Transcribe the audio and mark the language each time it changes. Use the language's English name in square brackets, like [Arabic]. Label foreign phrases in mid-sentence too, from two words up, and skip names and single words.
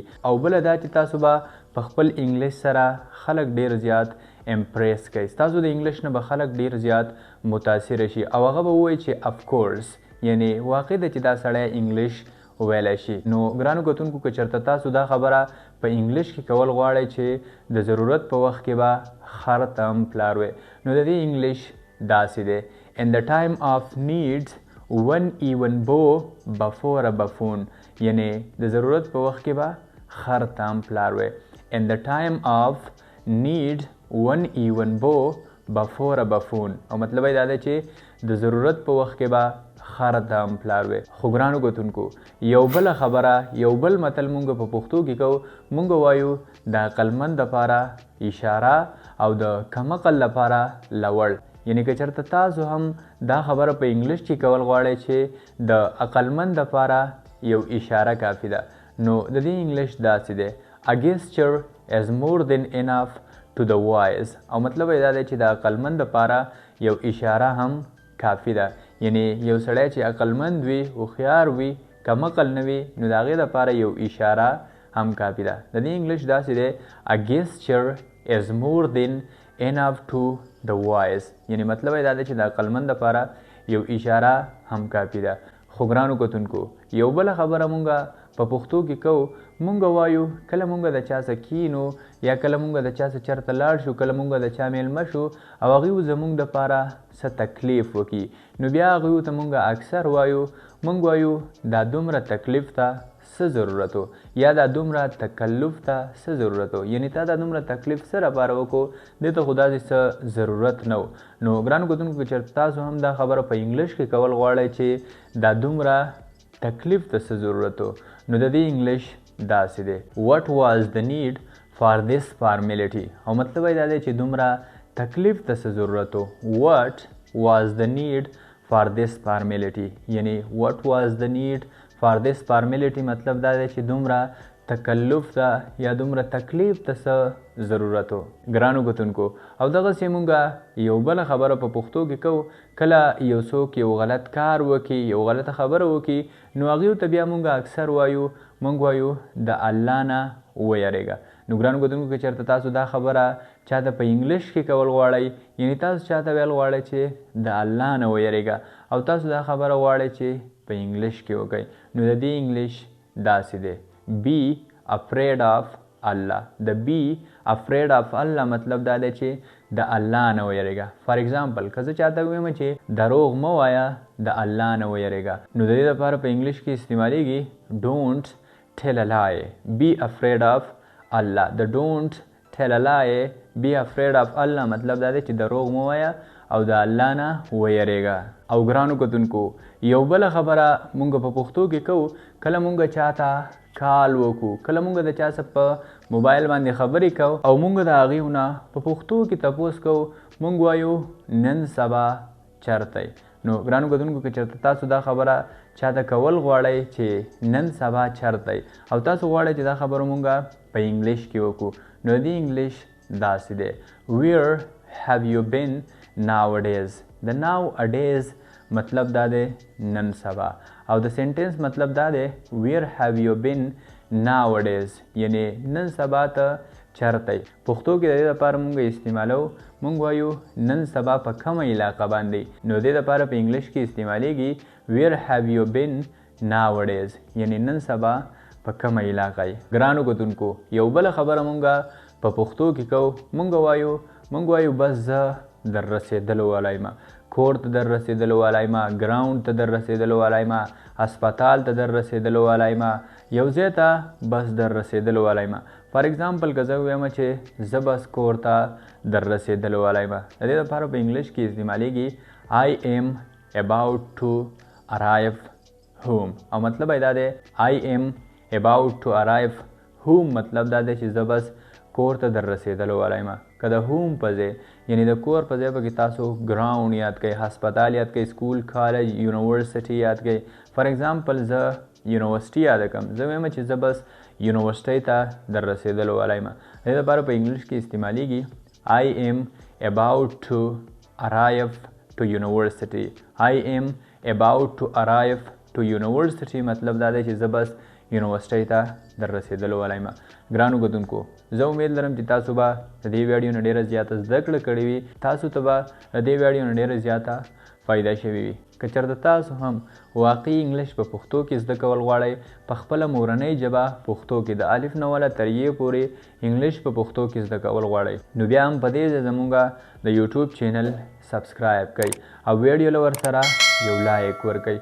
[Pashto] او بله دا چې تاسو به په خپل انګلیش سره خلک ډېر زیات امپریس کوي ستاسو د انګلیش نه به خلک ډېر زیات متاثره شي او هغه به ووایي چې [English] of course [Pashto] یعنی واقع ده چې دا سړی انګلیش ویلی شي. نو ګرانو کتونکو که چېرته تاسو دا خبره په انګلیش کې کول غواړئ چې د ضرورت په وخت کې به خر ته هم پلار وی نو د دې انګلیش داسې دی [English] in the time of need one even bow before a buffoon [Pashto] یعنی د ضرورت په وخت کې به خر ته هم پلار وی. [English] in the time of need one even bow before a buffoon [Pashto] او مطلب یې دا دی چې د ضرورت په وخت کې به خر ته هم پلار وی. خو ګرانو کتونکو یو بله خبره یو بل متل مونږ په پښتو کې کوو مونږ وایو د عقلمند دپاره اشاره او د کمعقل لپاره لوړ. یعنی که چېرته تاسو هم دا خبره په انګلیش کې کول غواړئ چې د عقلمند دپاره یو اشاره کافي ده نو د دې انګلیش داسې دی [English] a gesture is more than enough to the wise. [Pashto] او مطلب یې دا دی چې د عقلمند دپاره یو اشاره هم کافي ده یعنی یو سړی چې عقلمند وي هوښیار وي کمعقل نه وي نو د هغې دپاره یو اشاره هم کافي ده. د دې انګلیش داسې دی [English] a gesture is more than enough to the wise [Pashto] یعنی مطلب یې دا دی چې د عقلمند دپاره یو اشاره هم کافي ده. خو ګرانو کتونکو یو بله خبره مونږ په پښتو کې کوو مونږ وایو کله مونږ د چا سره کینو یا کله مونږ د چا سره چېرته لاړ شو کله مونږ د چا میلمه شو او هغوی زمونږ دپاره څه تکلیف وکړي نو بیا هغوی ته مونږ اکثر وایو مونږ وایو دا دومره تکلیف ته څه ضرورت و یا دا دومره تکلف ته څه ضرورت و یعنی تا دا دومره تکلیف څه لپاره وکړو دې ته خو داسې څه ضرورت نه و. نو ګرانو کتونکو که چېرته تاسو هم دا خبره په انګلیش کې کول غواړئ چې دا دومره تکلیف ته څه ضرورت و نو د دې انګلیش داسې دی [English] what was the need for this formality [Pashto] او مطلب یې دا دی چې دومره تکلیف ته څه ضرورت و [English] what was the need for this formality [Pashto] یعنی [English] what was the need for this formality [Pashto] مطلب دا دی چې دومره تکلف ته یا دومره تکلیف ته څه ضرورت و. ګرانو کتونکو او دغسې مونږ یو بله خبره په پښتو کې کوو کله یو څوک یو غلط کار وکړي یو غلطه خبره وکړي نو هغې ته بیا مونږ اکثر وایو مونږ وایو د الله نه ویریږه. نو ګرانو کتونکو که چېرته تاسو دا خبره چاته په انګلیش کې کول غواړئ یعنی تاسو چاته ویل غواړئ چې د الله نه ویریږه او تاسو دا خبره غواړئ چې په انګلیش کې وکړئ نو د دې انګلیش داسې دی [English] be afraid of Allah. [Pashto] د [English] be afraid of Allah [Pashto] مطلب دا دی چې د الله نه ویریږه. [English] for example [Pashto] که زه چاته ویم چې دروغ مه وایه د الله نه ویریږه نو د دې لپاره په انګلیش کې استعمالیږي [English] don't tell a lie be afraid of Allah. [Pashto] د [English] don't tell a lie be afraid of Allah [Pashto] مطلب دا دی چې دروغ مه وایه او د الله نه ویریږه. او ګرانو کتونکو یو بله خبره مونږ په پښتو کې کوو کله مونږ چاته کال وکړو کله مونږ د چا څه په موبایل باندې خبرې کوو او مونږ د هغې نه په پښتو کې تپوس کوو مونږ وایو نن سبا چرته نو ګرانو کتونکو که چېرته تاسو دا خبره چاته کول غواړئ چې نن سبا چرته او تاسو غواړئ چې دا خبره مونږ په انګلیش کې وکړو نو د انګلیش داسې دی [English] where have you been nowadays. [Pashto] د nowadays مطلب دا دی نن سبا او د سنټنس مطلب دا دی [English] where have you been nowadays [Pashto] یعنی نن سبا ته چرته. پښتو کې د دې لپاره مونږ استعمالو مونږ وایو نن سبا په کومه علاقه باندې نو د دې لپاره په انګلیش کې استعمالیږي [English] where have you been nowadays [Pashto] یعنی نن سبا په کومه علاقه. ګرانو کتونکو یو بله خبره مونږ په پښتو کې کوو مونږ وایو بس زه در رسېدلو والی یم کور ته در رسېدلو والی یم ګراوند ته در رسېدلو والی یم هسپتال ته در رسېدلو والی یم یو ځای ته بس در رسېدلو والی یم. [English] for example [Pashto] که زه ووایم چې زه بس کور ته در رسېدلو والی یم د دې لپاره په انګلیش کې استعمالیږي [English] I am about to arrive home [Pashto] او مطلب یې دا دی [English] I am about to arrive home [Pashto] مطلب دا دی چې زه بس کور ته در رسېدلو والی یم. که د هوم په ځای یعنی د کور په ځای پکې تاسو ګراوند یاد کړئ هسپتال یاد کړئ [English] school college university [Pashto] یاد کړئ. [English] for example [Pashto] زه یونیورسټي یاد کړم زه وایم چې زه بس یونیورسټۍ ته در رسېدلو والی یم. د دې لپاره په انګلیش کې استعمالیږي [English] I am about to arrive to university. I am about to arrive to university [Pashto] مطلب دا دی چې زه بس یونیورسټۍ ته در رسېدلو والی یم. ګرانو کتونکو زه امید لرم چې تاسو به د دې ویډیو نه ډېره زیاته زده کړه کړې وي تاسو ته به د دې ویډیو نه ډېره زیاته فایده شوې وي. که چېرته تاسو هم واقعي انګلیش په پښتو کې زده کول غواړئ په خپله مورنۍ ژبه پښتو کې د الف نه وله تر یې پورې انګلیش په پښتو کې زده کول غواړئ نو بیا هم په دې ځای زموږ د یوټیوب چینل سبسکرایب کړئ او ویډیو له ورسره یو لایک ورکړئ.